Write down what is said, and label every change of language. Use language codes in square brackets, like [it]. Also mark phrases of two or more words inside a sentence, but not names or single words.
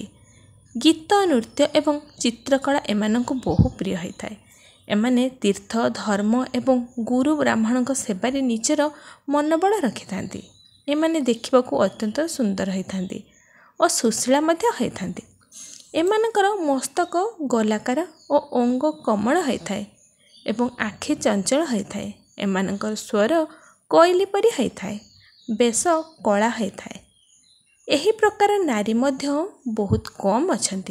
[or] ଗୀତ, ନୃତ୍ୟ ଏବଂ ଚିତ୍ରକଳା ଏମାନଙ୍କ ବହୁ ପ୍ରିୟ ହୋଇଥାଏ। ଏମାନେ ତୀର୍ଥ, ଧର୍ମ ଏବଂ ଗୁରୁ ବ୍ରାହ୍ମଣ ସେବାରେ ନିଜର ମନୋବଳ ରଖିଥାନ୍ତି। ଏମାନେ ଦେଖିବାକୁ ଅତ୍ୟନ୍ତ ସୁନ୍ଦର ହୋଇଥାନ୍ତି ଔର ସୁଶୀଳା ମଧ୍ୟ ହୋଇଥାନ୍ତି। ଏମାନଙ୍କର ମସ୍ତକ ଗୋଲାକାର ଓ ଅଙ୍ଗ କମଳ ହୋଇଥାଏ ଏବଂ ଆଖି ଚଞ୍ଚଳ ହୋଇଥାଏ। ଏମାନଙ୍କର ସ୍ୱର କୋଇଲି ପରି ହୋଇଥାଏ, ବେଶ କଳା ହୋଇଥାଏ। ଏହି ପ୍ରକାର ନାରୀ ମଧ୍ୟ ବହୁତ କମ୍ ଅଛନ୍ତି।